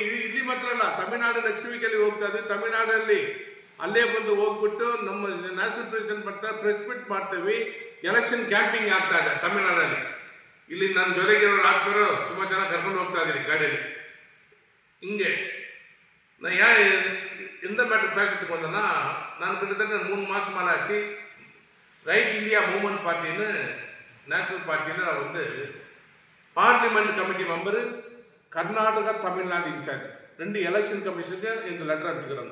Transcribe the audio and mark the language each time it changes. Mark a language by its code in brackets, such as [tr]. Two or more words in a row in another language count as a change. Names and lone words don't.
[kn] ಇಲ್ಲಿ ಮಾತ್ರ ಅಲ್ಲ, ತಮಿಳ್ನಾಡು [en] next weekalli [kn] ಹೋಗ್ತಾ ಇದ್ದೀವಿ. ತಮಿಳ್ನಾಡಲ್ಲಿ ಅಲ್ಲೇ ಬಂದು ಹೋಗ್ಬಿಟ್ಟು ನಮ್ಮ [en] national president [kn] ಬರ್ತಾರೆ, [en] press meet [kn] ಮಾಡ್ತೀವಿ. [en] election camping [kn] ಆಗ್ತಾ ಇದೆ ತಮಿಳ್ನಾಡಲ್ಲಿ. ಇಲ್ಲಿ ನನ್ನ ಜೊತೆಗಿರೋರು ಹಾಕ್ತಾರೆ, ತುಂಬ ಜನ ಕರ್ಕೊಂಡು ಹೋಗ್ತಾ ಇದ್ದೀನಿ ಗಾಡಿಯಲ್ಲಿ. [ta] ಹಿಂಗೆ நான் ஏன் எந்த மேட்டர் பேசுறதுக்கு வந்தேன்னா, நான் கிட்டத்தட்ட 3 மாதம் ஆச்சு ரைட் இந்தியா மூவ்மெண்ட் பார்ட்டின்னு நேஷனல் பார்ட்டியில் நான் வந்து [en] parliament committee member [ta] கர்நாடகா தமிழ்நாடு இன்சார்ஜ் 2 எலெக்ஷன் கமிஷனுக்கு எங்கள் லெட்டர் அனுப்பிச்சுக்கிறாங்க.